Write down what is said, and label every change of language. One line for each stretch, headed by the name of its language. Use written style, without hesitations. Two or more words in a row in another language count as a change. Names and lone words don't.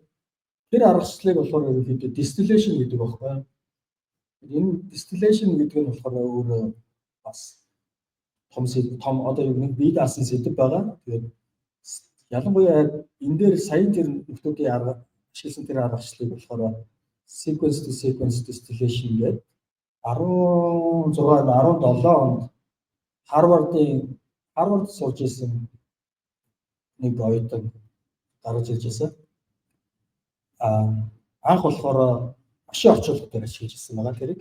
Mongolian: Тэр аргачлалыг болохоор ерөнхийдөө distillation гэдэг байхгүй. Энэ distillation гэдэг нь болохоор өөрөө бас том одоо нэг бие даасан сэдв байгаа. Тэгээд ялангуяа энэ дээр саяын тэр нөхдүүдийн арга ашигласан тэр аргачлалыг болохоор
English: sequence to sequence distillation
Mongolian: гэдэг 17 онд Harvard сурж исэн нэг оюутан гаргаж ирж байсан. Анх болохоор машин орчуулга дээр ашиглаж ирсэн байгаа тэрийг.